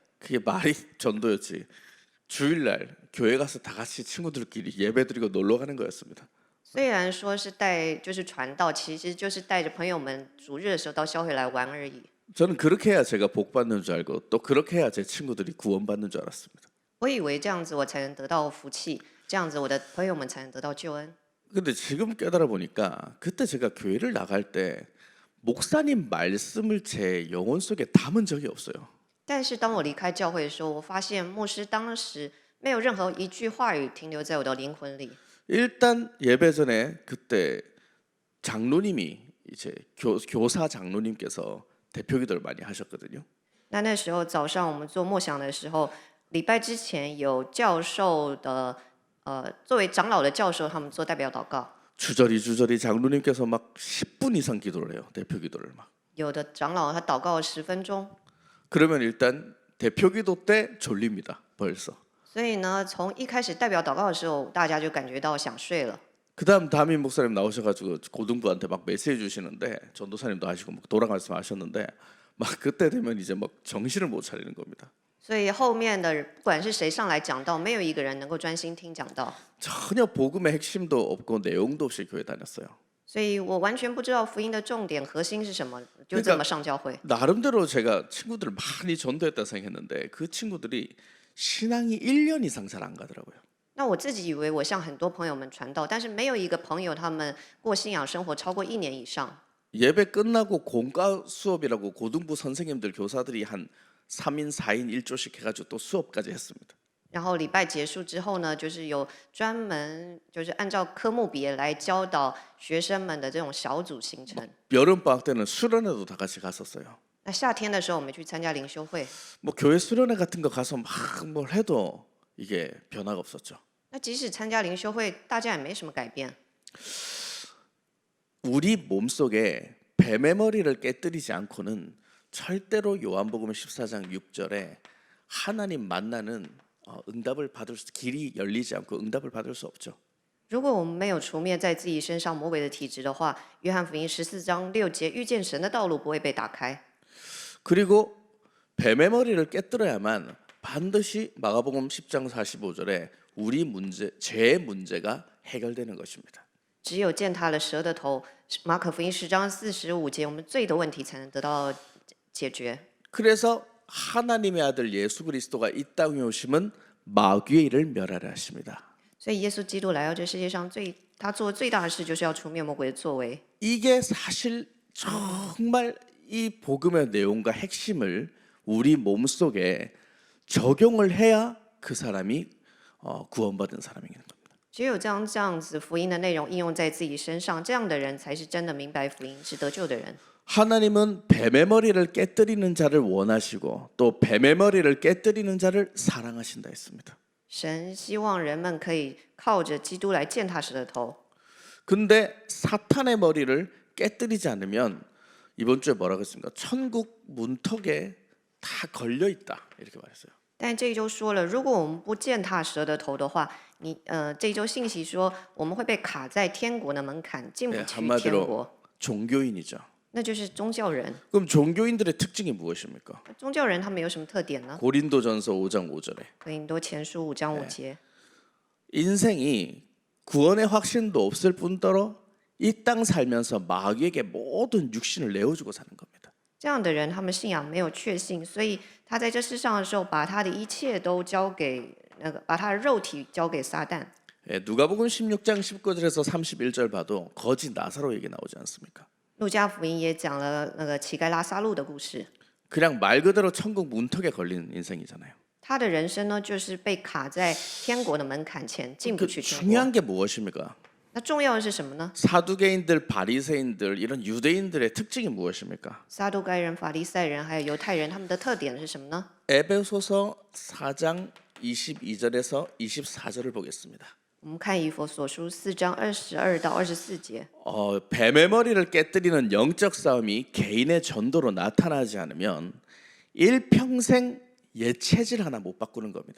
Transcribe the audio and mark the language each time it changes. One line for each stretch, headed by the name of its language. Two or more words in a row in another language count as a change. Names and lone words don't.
Korean: 그게 말이 전도였지. 주일날 교회 가서 다 같이 친구들끼리 예배드리고 놀러 가는 거였습니다.
Chinese: 虽然说是就是传道，其实就是带着朋友们主日的时候到教会来玩而已。
Korean: 저는 그렇게 해야 제가 복 받는 줄 알고 또 그렇게 해야 제 친구들이 구원 받는 줄 알았습니다.
Chinese: 我以为这样子我才能得到福气，这样子我的朋友们才能得到救恩。
Korean: 근데 지금 깨달아 보니까 그때 제가 교회를 나갈 때 목사님 말씀을 제 영혼 속에 담은 적이 없어요.
Chinese: 但是当我离开教会的时候，我发现牧师当时没有任何一句话语停留在我的灵魂里。
Korean: 일단 예배 전에 그때 장로님이 이제 교사 장로님께서 대표 기도를 많이 하셨거든요.
Chinese: 那时候早上我们做默想的时候，礼拜之前有教授的，作为长老的教授，他们做代表祷告。
Korean: 주저리 장로님께서 막 10분 이상 기도를 해요. 대표 기도를 막.
Chinese: 有的长老他祷告了10分钟，
Korean: 그러면 일단 대표 기도 때 졸립니다. 벌써.
Chinese: 所以呢，从一开始代表祷告的时候，大家就感觉到想睡了。
Korean: 그다음 담임 목사님 나오셔가지고 고등부한테 막 메시지 주시는데 전도사님도 하시고 막 돌아 말씀하셨는데 막 그때 되면 이제 막 정신을 못 차리는 겁니다.
Chinese: 所以后面的不管是谁上来讲道，没有一个人能够专心听讲道。
Korean: 전혀 복음의 핵심도 없고 내용도 없이 교회 다녔어요.
Chinese: 所以我完全不知道福音的重点核心是什么，就这么上教会。
Korean: 나름대로 제가 친구들을 많이 전도했다 생각했는데 그 친구들이 신앙이 1년 이상 잘 안 가더라고요.
Chinese: 那我自己以为我向很多朋友们传道，但是没有一个朋友他们过信仰生活超过1年以上。
Korean: 예배 끝나고 공과 수업이라고 고등부 선생님들 교사들이 한 3인 4인 1조씩 해가지고 또 수업까지 했습니다.
Chinese: 然后礼拜结束之后呢，就是有专门就是按照科目别来教导学生们的这种小组行程。
Korean: 여름 방학 때는 수련회도 다 같이 갔었어요.
Chinese: 那夏天的时候，我们去参加灵修会。
Korean: 뭐 교회 수련회 같은 거 가서 막 뭘 해도 이게 변화가 없었죠.
Chinese: 那即使参加灵修会，大家也没什么改变。
Korean: 우리 몸속에 뱀의 머리를 깨뜨리지 않고는 절대로 요한복음 14장 6절에 하나님 만나는 응답을 받을 수 길이 열리지 않고 응답을 받을 수 없죠.
Chinese: 如果我们没有除灭在自己身上魔鬼的体质的话，约翰福音14章6节，遇见神的道路不会被打开。
Korean: 그리고 뱀의 머리를 깨뜨려야만 반드시 마가복음 10장 45절에 우리 문제, 죄의 문제가 해결되는 것입니다.
Chinese: 只有践踏了蛇的头，马可福音10章45节，我们罪的问题才能得到解决。
Korean: 그래서 하나님의 아들 예수 그리스도가 이 땅에 오심은 마귀의 일을 멸하려 하십니다.
Chinese: 所以耶稣基督来到这世界上他做最大的事就是要除灭魔鬼的作为。
Korean: 이게 사실 정말 이 복음의 내용과 핵심을 우리 몸속에 적용을 해야 그 사람이 구원받은 사람인 겁니다.
Chinese: 只有这样子福音的内容应用在自己身上，这样的人才是真的明白福音，是得救的人。
Korean: 하나님은 뱀의 머리를 깨뜨리는 자를 원하시고 또 뱀의 머리를 깨뜨리는 자를 사랑하신다 했습니다.
Chinese: 神希望人们可以靠着基督来践踏蛇的头。
Korean: 근데 사탄의 머리를 깨뜨리지 않으면 이번 주에 뭐라고 했습니까? 천국 문턱에 다 걸려 있다 이렇게 말했어요.
Chinese: 但这一周说了，如果我们不践踏蛇的头的话，这一周信息说我们会被卡在天国的门槛，进不去天
Korean: 한마디로
Chinese: 国，
Korean: 종교인이죠.
Chinese: 那就是宗教人。
Korean: 그럼 종교인들의 특징이 무엇입니까?
Chinese: 宗教人他们有什么特点呢？
Korean: 고린도전서 5장 5절에
Chinese: 哥林多前书5章5节，
Korean: 인생이 구원의 확신도 없을 뿐더러 이 땅 살면서 마귀에게 모든 육신을 내어주고 사는 겁니다.
Chinese: 这样的人他们信仰没有确信，所以他在这世上的时候，把他的一切都交给把他的肉体交给撒旦。
Korean: 누가복음 16장 19절에서 31절 봐도 거지 나사로 얘기 나오지 않습니까?
Chinese: 路加福音也讲了那个乞丐拉撒路的故事，
Korean: 그냥 말 그대로 천국 문턱에 걸린 인생이잖아요.
Chinese: 他的人生呢，就是被卡在天国的门槛前，进不
Korean: 그
Chinese: 去天国。
Korean: 중요한 게 무엇입니까?
Chinese: 那重要的是什么呢？
Korean: 사두개인들, 바리새인들 이런 유대인들의 특징이 무엇입니까?
Chinese: 撒都该人、法利赛人还有犹太人，他们的特点是什么呢？
Korean: 에베소서 4장 22절에서 24절을 보겠습니다.
Chinese: 我们看以弗所书4章22到24节。
Korean: 뱀의 머리를 깨뜨리는 영적 싸움이 개인의 전도로 나타나지 않으면 일평생 예체질 하나 못 바꾸는 겁니다.